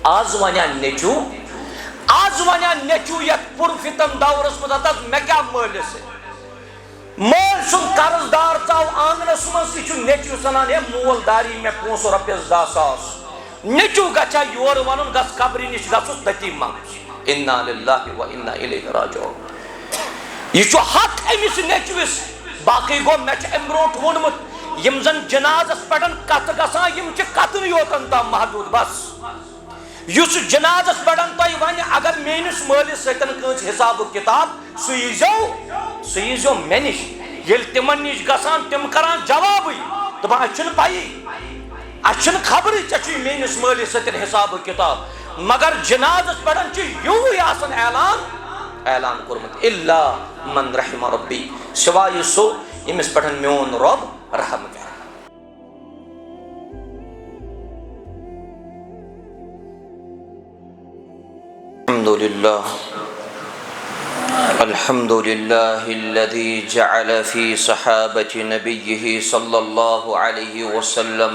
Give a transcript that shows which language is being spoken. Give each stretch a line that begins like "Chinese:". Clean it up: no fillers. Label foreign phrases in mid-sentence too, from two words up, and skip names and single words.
Kashmiri: آز ونیا نیچو یت پر فتن دورس مز مے کیا مالس مول سن قرض دار ژاو آنگنس مز یہ نیچو سنان ہے مول داری مے پونسہ رۄپیس 10,000 نیچو گچھا یور ونن گس قبری نش گژھُس تتی منگ
Arabic: انا للہ و انا الیہ راجعون
Kashmiri: یہ حق امس نیچوس باقی گو مے ام برونٹ وونمت یم زن جنازس پہ کت گسان یم کتن یوتن تام محدود بس اس جنازس پہ تھی ون اگر میس مالس ستن کچھ حساب کتاب سہ یزو مے نش یل تمن نش گسان تم کران جواب دپان اچھن پائی اچھن خبر ٹھیک میس مالس ستن حساب کتاب مگر جنازس پہ یوی آسان اعلان کورمت
Arabic: الا من رحم ربی
Kashmiri: سوائے سو یمس پہ میون رب رحم کر
Arabic: الحمد لله الذي جعل في صحابة نبيه صلى الله عليه وسلم